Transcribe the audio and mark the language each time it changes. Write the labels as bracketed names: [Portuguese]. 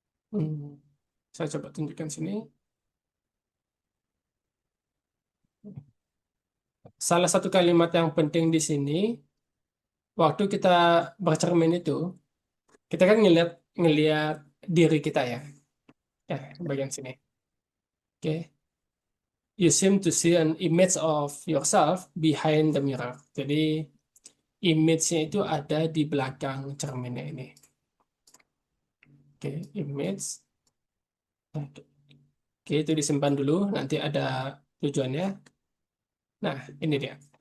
[Indonesian] Hmm. Saya coba tunjukkan sini. Salah satu kalimat yang penting di sini, waktu kita bercermin itu, kita kan ngelihat ngelihat diri kita ya. Ya, bagian sini. Oke. [English] You seem to see an image of yourself behind the mirror. [Indonesian] Jadi image-nya itu ada di belakang cerminnya ini. Oke, image. Oke, itu disimpan dulu. Nanti ada tujuannya. Nah, ini dia.